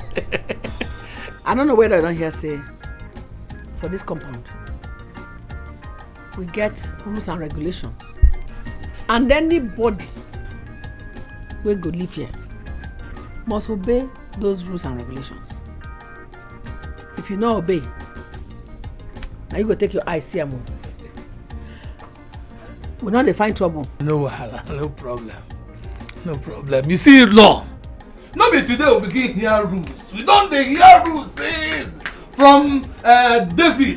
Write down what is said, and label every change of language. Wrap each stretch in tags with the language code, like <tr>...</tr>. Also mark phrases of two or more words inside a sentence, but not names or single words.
<pcm>I don't know whether I don't hear say for this compound we get rules and regulations, and anybody wey go live here must obey those rules and regulations. If you no obey, na you go take your eye see am o. We no dey find trouble. No wahala, no problem. No problem. You see law. No be today we begin hear rules. We don dey hear rules since from David.</pcm>